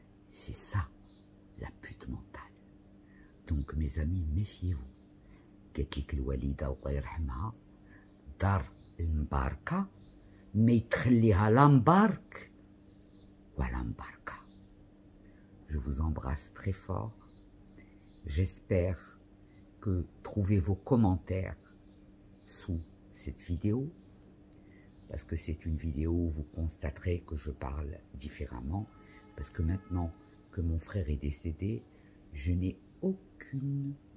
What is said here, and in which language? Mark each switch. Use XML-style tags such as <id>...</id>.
<fr>C'est ça, la pute mentale. Donc, mes amis, méfiez-vous.</fr> <ar>قالت الوالدة الله يرحمها دار المباركة ما يتخليها لا مبارك ولا مباركة.</ar> <fr>Je vous embrasse très fort. J'espère que trouvez vos commentaires sous cette vidéo, parce que c'est une vidéo où vous constaterez que je parle différemment, parce que maintenant que mon frère est décédé, je n'ai aucune</fr>